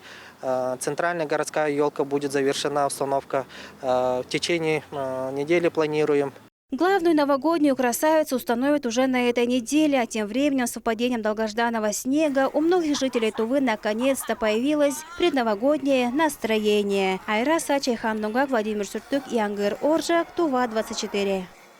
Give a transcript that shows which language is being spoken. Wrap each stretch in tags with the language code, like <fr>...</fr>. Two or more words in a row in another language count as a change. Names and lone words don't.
<ru>Центральная городская елка будет завершена, установка в течение недели планируем. Главную новогоднюю красавицу установят уже на этой неделе, а тем временем с выпадением долгожданного снега у многих жителей Тувы наконец-то появилось предновогоднее настроение. Айра Сачайхан Нугак, Владимир Суртук и Ангыр Оржак, Тува 24.</ru>